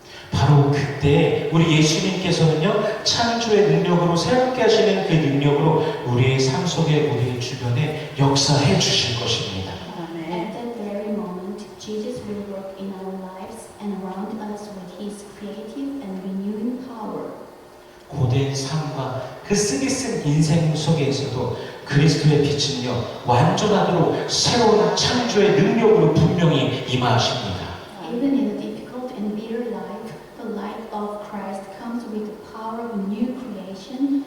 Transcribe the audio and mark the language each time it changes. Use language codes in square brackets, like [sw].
[ko] 바로 그때 우리 예수님께서는요 창조의 능력으로 새롭게 하시는 그 능력으로 우리의 삶 속에 우리의 주변에 역사해 주실 것입니다. [en] At that very moment, Jesus will work in our lives and around us with His creative and renewing power. [ko] 고된 삶과 그 쓰기 쓴 인생 속에서도 그리스도의 빛은요 완전하도록 새로운 창조의 능력으로 분명히 임하십니다. [en] Even in a difficult and bitter life, the light of Christ comes with the power of new creation